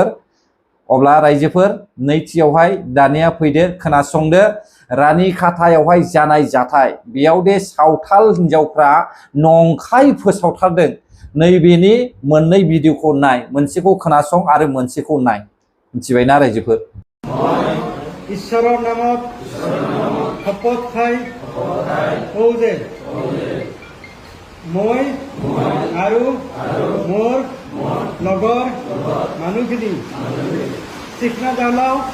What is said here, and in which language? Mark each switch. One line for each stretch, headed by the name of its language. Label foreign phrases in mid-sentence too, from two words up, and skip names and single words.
Bodo: अब्ला रायजोफोर नैथियावहाय दानिया फैदो, खोनासंदो। रानिखातायावहाय जानाय जाथाय, बेयाव दे सावथाल हिनजावफ्रा नंखाय फोसावथारदों। नैबेनि मोननै भिडिअखौ नाय, मोनसेखौ खोनासं आरो मोनसेखौ नाय, मिथिबायना रायजोफोर?
Assamese: ঈশ্বৰৰ নামত শপত খাই কওঁ যে মই আৰু মোৰ লগৰ মানুহখিনি চিকনা জালাও